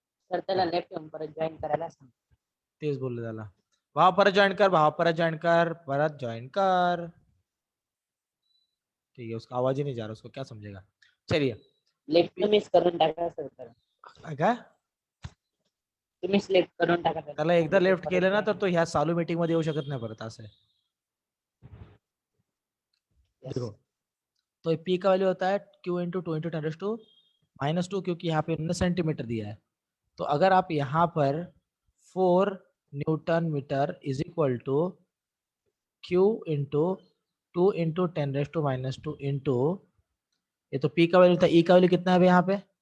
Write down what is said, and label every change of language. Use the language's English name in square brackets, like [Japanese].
[Marathi] Sir त्याला left येऊन परत जॉईन करायला सांग. तेच बोललो त्याला, भावा परत जॉईन कर, भावा परत जॉईन कर, परत जॉईन कर. [Hindi] ठीक है, उसका आवाज ही नहीं जा रहा, उसको क्या समझेगा? चलिए [Marathi] लेफ्ट मिस करून टाका सर. काय? तुम्हीच लेफ्ट करून टाका. त्याला एकदा लेफ्ट केलं ना तर तो ह्या चालू मीटिंग मध्ये येऊ शकत नाही परत, असं आहे. [Hindi] देखो तो पी का वैल्यू होता है क्यू इंटू 2 × 10⁻², क्योंकि यहाँ पे 19 सेंटीमीटर दिया है। तो अगर आप यहाँ पर 4 Newton metre [English] is equal to [Hindi] Q into 2 × 10⁻² into, ये तो पी का वैल्यू था, ई का वैल्यू कितना है अभी यहाँ पे?